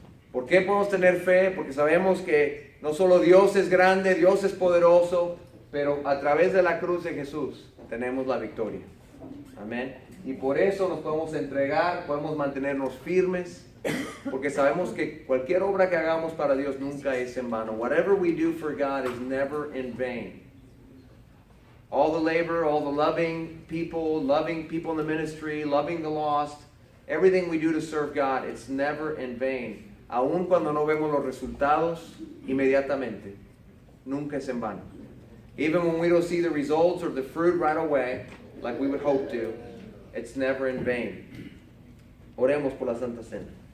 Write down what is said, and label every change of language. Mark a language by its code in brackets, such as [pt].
[es] ¿Por qué podemos tener fe? Porque sabemos que no solo Dios es grande, Dios es poderoso, pero a través de la cruz de Jesús tenemos la victoria. Amén. Y por eso nos podemos entregar, podemos mantenernos firmes, porque sabemos que cualquier obra que hagamos para Dios nunca es en vano. [en] Whatever we do for God is never in vain. All the labor, all the loving people in the ministry, loving the lost, everything we do to serve God, it's never in vain. [es] Aun cuando no vemos los resultados inmediatamente, nunca es en vano. [en] Even when we don't see the results or the fruit right away, like we would hope to, it's never in vain. [es] Oremos por la Santa Cena.